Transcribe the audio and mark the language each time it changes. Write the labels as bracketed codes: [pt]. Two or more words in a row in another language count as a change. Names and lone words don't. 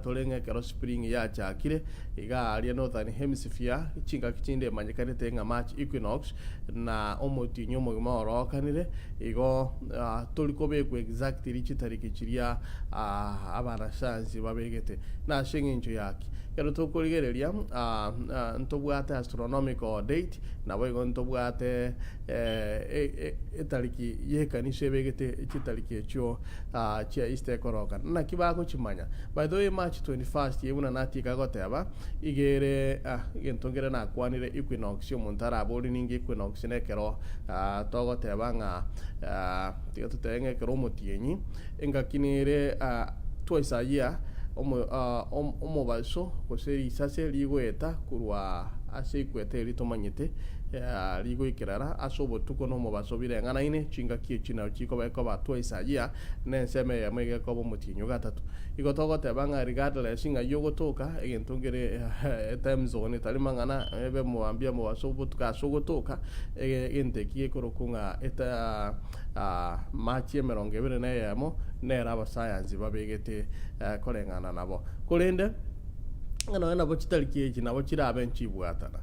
[guz] tolenge kero spring ya chakire iga ali [en] northern hemisphere [guz] chinga kichinde manyekanete nga [en] March equinox [guz] na omutinyi mogimo orokanire igo tolikobe ku exactly chitariki chiria abana science babegete na shinginjo yake kero tokorigereria ntobwate [en] astronomical date [guz] na bwego ntobwate etariki yekanise begete chitariki echo chia Easter koroka na kibako chimanya [en] by the way March 21st [guz] yebuna natika goteba igere gentongere na kwanire equinox yo montara bori ningi equinox nekero togoteba nga tutenge kero motienyi engakinire [en] twice a year [guz] omobaso gose sase ligweta kurwa ase ikwete litomanyete ligo ikirara asobo tuko no mobaso birengana ine chinga kiechina chiko beko ba [en] twice a year [guz] nenseme ya mwege ko mutinyo gatatu igotogo tebanga regardless singa yogotoka egentongere [en] time zone [guz] talimangana ebe muambia mobaso tuka sogotoka egente korokunga eta machi emerongo ebere neyemo nera abasayansi babegete korengana nabo kolende ngano nabo chitariki eki nabo kirabe nchibwatana